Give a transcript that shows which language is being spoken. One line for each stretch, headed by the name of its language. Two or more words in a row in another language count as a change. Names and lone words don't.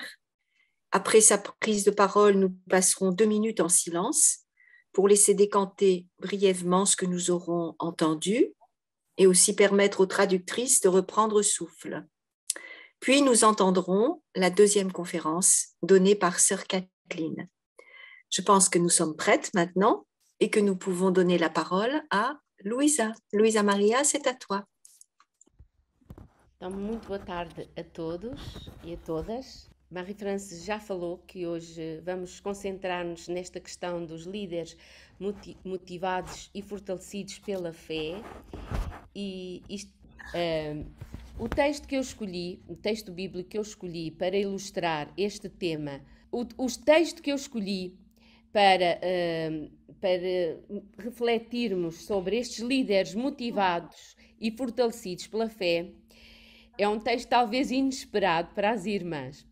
French: Après sa prise de parole, nous passerons 2 minutes en silence pour laisser décanter brièvement ce que nous aurons entendu et aussi permettre aux traductrices de reprendre souffle. Puis nous entendrons la deuxième conférence donnée par sœur Kathleen. Je pense que nous sommes prêtes maintenant et que nous pouvons donner la parole à Luisa. Luisa Maria, c'est à toi.
Portuguese: Então, muito boa tarde a todos e a todas. Marie-France já falou que hoje vamos concentrar-nos nesta questão dos líderes motivados e fortalecidos pela fé. E o texto que eu escolhi, o texto bíblico que eu escolhi para ilustrar este tema, o texto que eu escolhi para refletirmos sobre estes líderes motivados e fortalecidos pela fé, é um texto talvez inesperado para as irmãs.